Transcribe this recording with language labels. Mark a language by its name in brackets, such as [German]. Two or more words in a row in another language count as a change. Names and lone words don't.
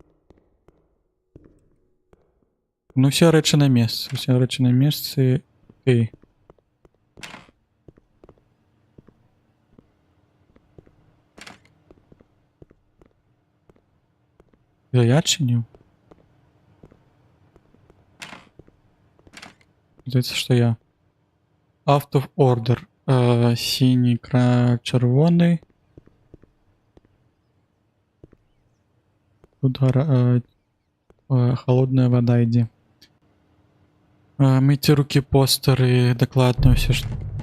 [Belarusian] Ну, усе рэчы на месцы. Ты. Я адчыніў? Здаецца, што я. [English] Out of order. [Belarusian] Сіні, чырвоны. [Russian] Тут холодная вода ідзе. [Belarusian] Мыйце рукі, постары, дакладна ўсё ж.